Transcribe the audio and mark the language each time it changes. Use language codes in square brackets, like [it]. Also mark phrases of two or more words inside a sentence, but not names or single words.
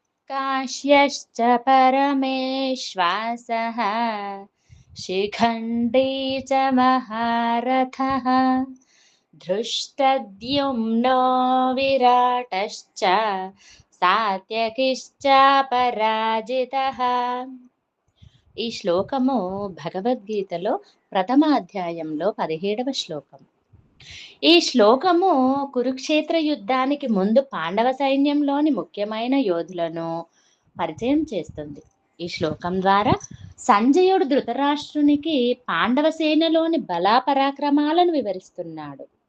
[sa] काश्यश्च परमेश्वासः शिखण्डी च महारथः धृष्टद्युम्नो विराटश्च सात्यकिश्चापराजितः. [te] ఈ శ్లోకము భగవద్గీతలో ప్రథమ అధ్యాయంలో 17వ శ్లోకం. ఈ శ్లోకము కురుక్షేత్ర యుద్ధానికి ముందు పాండవ సైన్యంలోని ముఖ్యమైన యోధులను పరిచయం చేస్తుంది. ఈ శ్లోకం ద్వారా సంజయుడు ధృతరాష్ట్రునికి పాండవ సేనలోని బలాపరాక్రమాలను వివరిస్తున్నాడు.